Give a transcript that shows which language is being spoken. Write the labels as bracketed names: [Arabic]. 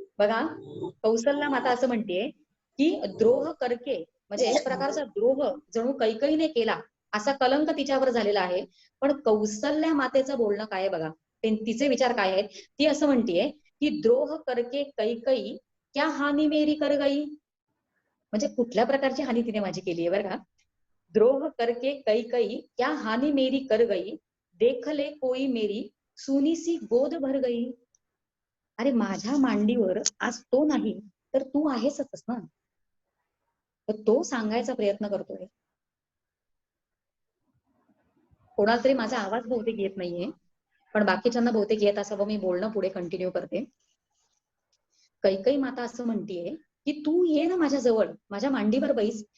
[Marathi] बघा कौसल्या माता असं म्हणते की [Hindi] द्रोह करके, [Marathi] म्हणजे एक प्रकारचा द्रोह जणू कैकईने केला असा कलंक तिच्यावर झालेला आहे. पण कौसल्या मातेचं बोलणं काय आहे बघा, तिचे विचार काय आहेत. ती असं म्हणतीये की [Hindi] द्रोह करके कैकई क्या हानी मेरी कर गई. [Marathi] म्हणजे कुठल्या प्रकारची हानी तिने माझी केली आहे बरं का. [Hindi] द्रोह करके कैकई क्या हानी मेरी कर गई, देख ले कोई मेरी सुनी सी गोद भर गई. [Marathi] अरे माझ्या मांडीवर आज तो नाही तर तू आहेसच ना. तर तो सांगायचा प्रयत्न करतोय. कोणाला तरी माझा आवाज बहुतेक येत नाहीये, पण बाकीच्यांना बहुतेक येत असावं. मी बोलणं पुढे कंटिन्यू करते. कैकई माता असं म्हणतीये की तू ये ना माझ्या जवळ, माझ्या मांडीवर बैस.